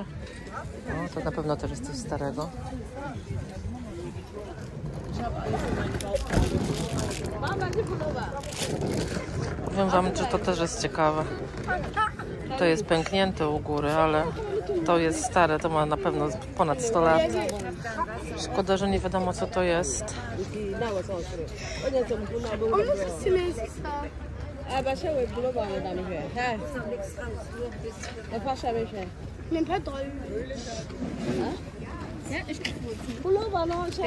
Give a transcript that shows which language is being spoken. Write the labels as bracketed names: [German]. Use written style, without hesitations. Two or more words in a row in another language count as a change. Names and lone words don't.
[Polish] O, to na pewno też jest coś starego. Powiem wam, że to też jest ciekawe. To jest pęknięte u góry, ale to jest stare, to ma na pewno ponad 100 lat. Szkoda, że nie wiadomo, co to jest. [Dutch] Mijn pet eruit. Ja, is goed. Pullover nou, zo.